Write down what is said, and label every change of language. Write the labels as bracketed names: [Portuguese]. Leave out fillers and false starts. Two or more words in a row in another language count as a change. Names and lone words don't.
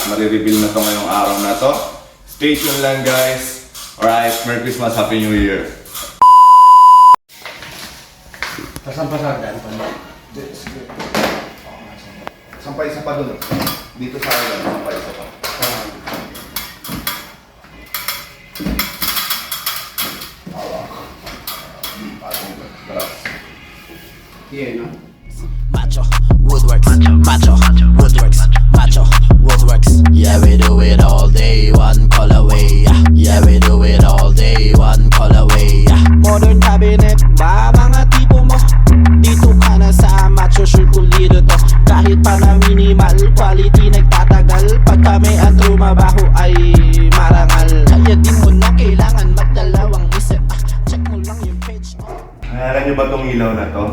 [Filipino] Marireveal na to ngayong araw na to. [English] Stay tuned lang guys. Alright, Merry Christmas, Happy New Year. [Filipino] Pasan-pasan pa na. Sampay isa pa dun. Dito sa akin, sampay isa pa. Macho, woodworks, macho, woodworks, macho, woodworks. [English] Yeah, we do it all day, one call away. Yeah, we do it all day, one call away. Modern cabinet [Filipino] ba mga tipo mo? Dito ka na sa macho sure pulido to. Kahit pa na [English] minimal quality [Filipino] nagtatagal. Pag kami ang trumabaho ay marangal. Kaya di mo na kailangan magdalawang isip. Check mo lang yung page. Naalala nyo ba itong ilaw na to?